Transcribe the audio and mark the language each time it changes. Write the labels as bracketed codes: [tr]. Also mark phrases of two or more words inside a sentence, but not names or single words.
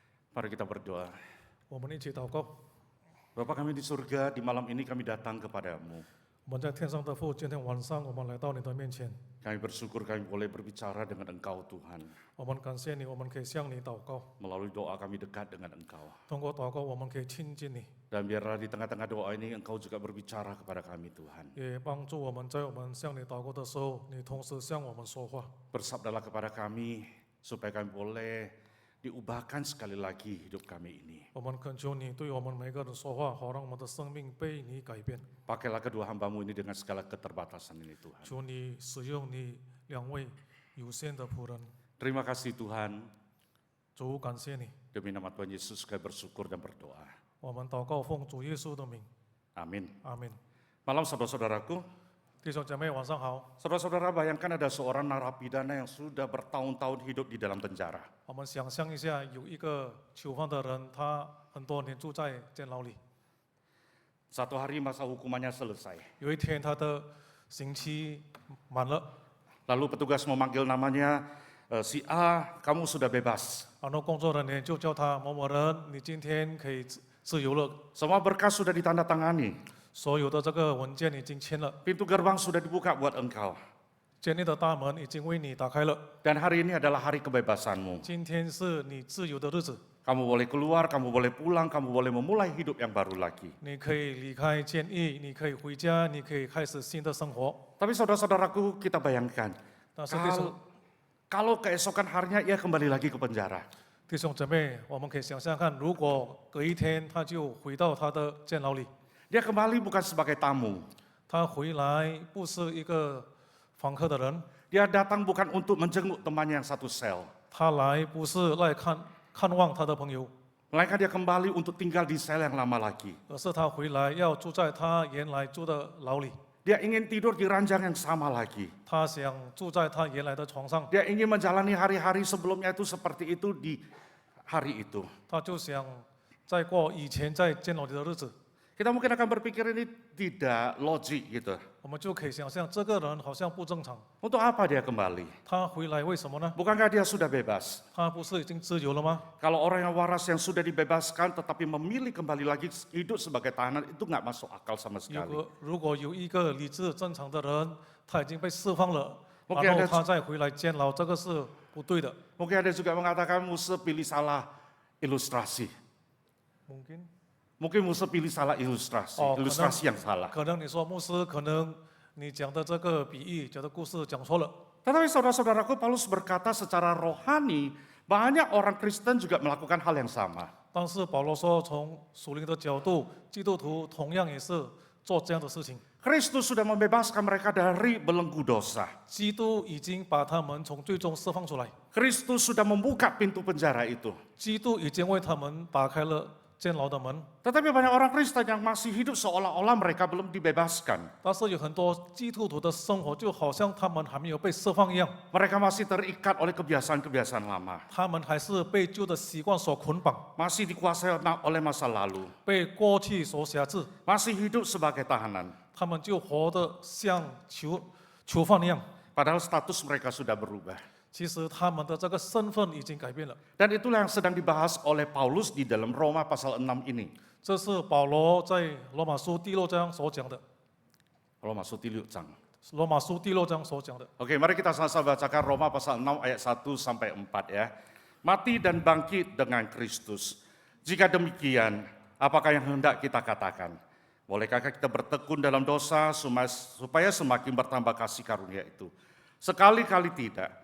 [id] Mari kita berdoa. [zh] 我们一起祷告。 [id] Bapa kami di surga, di malam ini kami datang kepadamu. [zh] 我们在天上的父，今天晚上我们来到你的面前， [id] Kami bersyukur kami boleh berbicara dengan Engkau Tuhan. [zh] 我们感谢你，我们可以向你祷告， [id] Melalui doa kami dekat dengan Engkau. [zh] 通过祷告我们可以亲近你， [id] Dan biarlah di tengah-tengah doa ini Engkau juga berbicara kepada kami Tuhan. [zh] 也帮助我们在我们向你祷告的时候，你同时向我们说话。 [id] Bersabdalah kepada kami supaya kami boleh diubahkan sekali lagi hidup kami ini. [zh] 我们恳求你对我们每个人说话，好让我们的生命被你改变。 [id] Pakailah kedua hambamu ini dengan segala keterbatasan ini Tuhan. [zh] 求你使用你两位有限的仆人。 [id] Terima kasih Tuhan. [zh] 主，感谢你， [id] Demi nama Tuhan Yesus kami bersyukur dan berdoa. [zh] 我们祷告奉主耶稣的名， [id] Amin. [zh] 阿门。 [id] Malam saudara-saudaraku. [zh] 弟兄姐妹，晚上好。 [id] Saudara-saudara, bayangkan ada seorang narapidana yang sudah bertahun-tahun hidup di dalam penjara. [zh] 我们想象一下，有一个囚犯的人，他很多年住在监牢里。 [id] Satu hari masa hukumannya selesai. [zh] 有一天，他的刑期满了， [id] Lalu petugas memanggil namanya, si A, kamu sudah bebas. [zh] 然后工作人员就叫他某某人，你今天可以自由了。 [id] Semua berkas sudah ditandatangani. [zh] 所有的这个文件已经签了， [id] Pintu gerbang sudah dibuka buat engkau. [zh] 监狱的大门已经为你打开了。 [id] Dan hari ini adalah hari kebebasanmu. [zh] 今天是你自由的日子， [id] Kamu boleh keluar, kamu boleh pulang, kamu boleh memulai hidup yang baru lagi. [zh] 你可以离开监狱，你可以回家，你可以开始新的生活。 [id] Tapi saudara-saudaraku, kita bayangkan, [zh] 但是弟兄 [id] kalau keesokan harinya ia kembali lagi ke penjara. [zh] 弟兄姐妹，我们可以想象看，如果隔一天他就回到他的监牢里， [id] Dia kembali bukan sebagai tamu. [zh] 他回来不是一个访客的人， [id] Dia datang bukan untuk menjenguk temannya yang satu sel. [zh] 他来不是来看望他的朋友， [id] Melainkan dia kembali untuk tinggal di sel yang lama lagi. [zh] 而是他回来要住在他原来住的牢里， [id] Dia ingin tidur di ranjang yang sama lagi. [zh] 他想住在他原来的床上， [id] Dia ingin menjalani hari-hari sebelumnya itu seperti itu di hari itu. [zh] 他就想再过以前在监牢里的日子。 [id] Kita mungkin akan berpikir ini tidak logik gitu. [zh] 我们就可以想象，这个人好像不正常。 [id] Untuk apa dia kembali? [zh] 他回来为什么呢？ [id] Bukankah dia sudah bebas? [zh] 他不是已经自由了吗？ [id] Kalau orang yang waras yang sudah dibebaskan tetapi memilih kembali lagi hidup sebagai tahanan itu nggak masuk akal sama [zh] 如 [id] sekali. [zh] 果如果有一个理智正常的人，他已经被释放了， [id] Mungkin [zh] 然后 [id] ada [zh] 他再回来监牢，这个是不对的。 [id] Mungkin ada juga mengatakan Musa pilih salah ilustrasi. Mungkin Musa pilih salah ilustrasi, Oh, ilustrasi yang salah. [zh] 可能你说牧师，可能你讲的这个比喻、讲的故事讲错了。 [id] Tetapi saudara-saudaraku, Paulus berkata secara rohani banyak orang Kristen juga melakukan hal yang sama. [zh] 但是保罗说，从属灵的角度，基督徒同样也是做这样的事情。 [id] Kristus sudah membebaskan mereka dari belenggu dosa. [zh] 基督已经把他们从最终释放出来， [id] Kristus sudah membuka pintu penjara itu. [zh] 基督已经为他们打开了监牢的门。 [id] Tetapi banyak orang Kristen yang masih hidup seolah-olah mereka belum dibebaskan. [zh] 但是有很多基督徒的生活就好像他们还没有被释放一样， [id] Mereka masih terikat oleh kebiasaan-kebiasaan lama. [zh] 他们还是被旧的习惯所捆绑， [id] Masih dikuasai oleh masa lalu. [zh] 被过去所辖制， [id] Masih hidup sebagai tahanan. [zh] 他们就活得像囚犯一样。 [id] Padahal status mereka sudah berubah. [zh] 其实他们的这个身份已经改变了。 [id] Dan itulah yang sedang dibahas oleh Paulus di dalam Roma pasal 6 ini. [zh] 这是保罗在罗马书第6章所讲的。 [id] Roma 6 章. [zh] 罗马书第6章所讲的。 [id] Oke, mari kita sama-sama bacakan Roma pasal 6 ayat 1 sampai 4 ya. Mati dan bangkit dengan Kristus. Jika demikian, apakah yang hendak kita katakan? Bolehkah kita bertekun dalam dosa supaya semakin bertambah kasih karunia itu? Sekali-kali tidak.